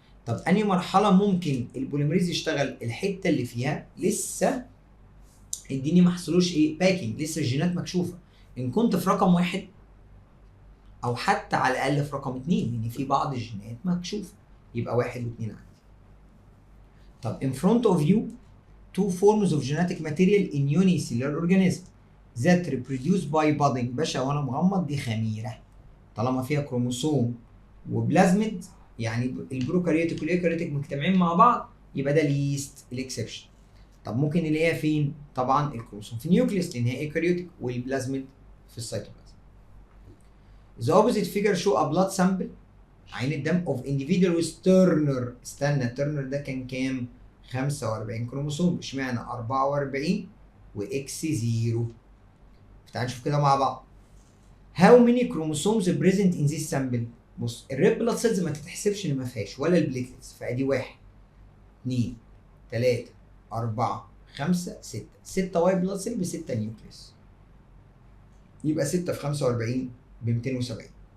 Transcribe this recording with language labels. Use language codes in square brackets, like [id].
[ar] طب انهي مرحله ممكن البوليمريز يشتغل الحته اللي فيها لسه الدي ان ما حصلوش ايه باكينج، لسه الجينات مكشوفه. ان كنت في رقم 1 او حتى على الاقل في رقم 2، لان في بعض الجينات مكشوفه، يبقى 1 و2 عندي. [en] طب in front of you two forms of genetic material in unicellular organism that reproduce by budding. [ar] باشا وانا مغمض دي خميره، طالما فيها كروموسوم وبلازميد، يعني البروكاريوتيك والايكاريوتيك مجتمعين مع بعض، يبقى ده ليست الاكسبشن. طب ممكن نلاقيها فين؟ طبعا الكروموسوم في النيوكليوس لان هي ايكاريوتيك، والبلازميد في السيتوبلازم. [en] The opposite figure show a blood sample، [ar] عين الدم [en] of individual with Turner. [ar] استنى، ترنر ده كان كام؟ 45 كروموسوم. اشمعنى 44 واكس 0؟ تعال نشوف كده مع بعض. [en] How many chromosomes present in this sample؟ [ar] بص الريد بلاد سيلز ما تتحسبش ان ما فيهاش، ولا البليتلتس، فادي 1 2 3 4 5 6 6 واي بلاد سيل ب 6 نيوكليس، يبقى 6 في 45 ب 270.